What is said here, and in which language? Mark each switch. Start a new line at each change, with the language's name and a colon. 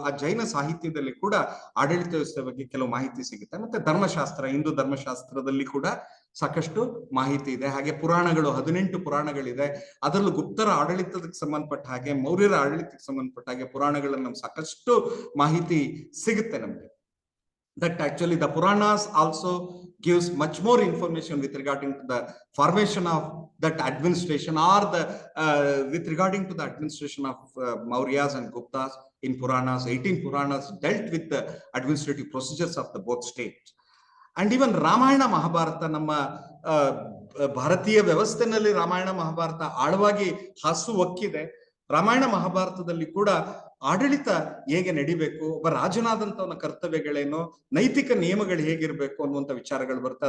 Kannada: ಆ ಜೈನ ಸಾಹಿತ್ಯದಲ್ಲಿ ಕೂಡ ಆಡಳಿತ ವ್ಯವಸ್ಥೆ ಬಗ್ಗೆ ಕೆಲವು ಮಾಹಿತಿ ಸಿಗುತ್ತೆ. ಮತ್ತೆ ಧರ್ಮಶಾಸ್ತ್ರ, ಹಿಂದೂ ಧರ್ಮಶಾಸ್ತ್ರದಲ್ಲಿ ಕೂಡ ಸಾಕಷ್ಟು ಮಾಹಿತಿ ಇದೆ. ಹಾಗೆ ಪುರಾಣಗಳು, 18 ಪುರಾಣಗಳಿದೆ. ಅದರಲ್ಲೂ ಗುಪ್ತರ ಆಡಳಿತಕ್ಕೆ ಸಂಬಂಧಪಟ್ಟ ಹಾಗೆ, ಮೌರ್ಯರ ಆಡಳಿತಕ್ಕೆ ಸಂಬಂಧಪಟ್ಟ ಹಾಗೆ ಪುರಾಣಗಳಲ್ಲಿ ನಮ್ಗೆ ಸಾಕಷ್ಟು ಮಾಹಿತಿ ಸಿಗುತ್ತೆ ನಮ್ಗೆ.
English: That actually the Puranas also gives much more information with regarding to the formation of that administration, or the with regarding to the administration of Mauryas and Guptas, in Puranas, 18 Puranas dealt with the administrative procedures of the both states. And even
Kannada: Ramayana Mahabharata, ನಮ್ಮ ಭಾರತೀಯ ವ್ಯವಸ್ಥೆನಲ್ಲಿ ರಾಮಾಯಣ ಮಹಾಭಾರತ ಆಳವಾಗಿ ಹಾಸು ಒಕ್ಕಿದೆ. ರಾಮಾಯಣ ಮಹಾಭಾರತದಲ್ಲಿ ಕೂಡ ಆಡಳಿತ ಹೇಗೆ ನಡಿಬೇಕು, ಒಬ್ಬ ರಾಜನಾದಂತವನ ಕರ್ತವ್ಯಗಳೇನು, ನೈತಿಕ ನಿಯಮಗಳು ಹೇಗಿರ್ಬೇಕು ಅನ್ನುವಂಥ ವಿಚಾರಗಳು ಬರುತ್ತೆ.